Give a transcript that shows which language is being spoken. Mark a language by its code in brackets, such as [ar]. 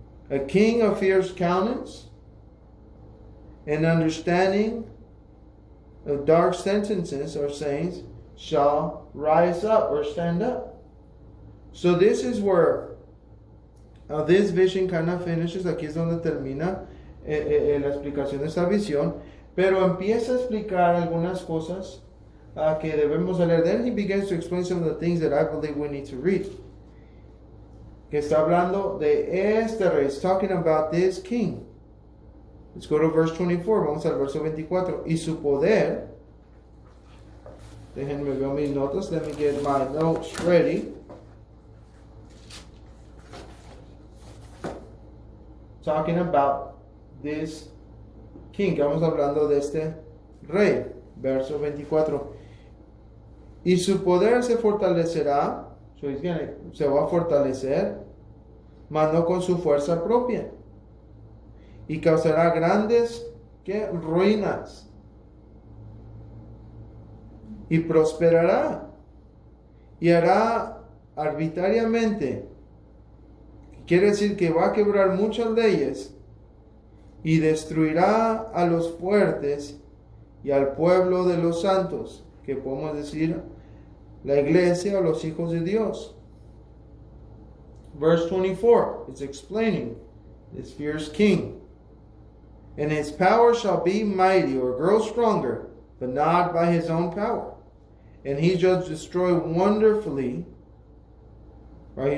[en] A king of fierce countenance and understanding of dark sentences or sayings shall rise up or stand up. So this is where this vision kind of finishes. [es] Aquí es donde termina la explicación de esta visión, pero empieza a explicar algunas cosas que debemos leer. [en] Then he begins to explain some of the things that I believe we need to read. [es] Que está hablando de este rey. [en] It's talking about this king. Let's go to verse 24. [es] Vamos al verso 24. Y su poder. Déjenme ver mis notas. [en] Let me get my notes ready. Talking about this king. [es] Estamos hablando de este rey. Verso 24. Y su poder se fortalecerá. So se va a fortalecer, mas no con su fuerza propia. Y causará grandes ruinas. Y prosperará. Y hará arbitrariamente. Quiere decir que va a quebrar muchas leyes. Y destruirá a los fuertes y al pueblo de los santos. Que podemos decir la iglesia o los hijos de Dios. [en] Verse 24, it's explaining this fierce king. And his power shall be mighty, or grow stronger, but not by his own power. And he shall destroy wonderfully, right?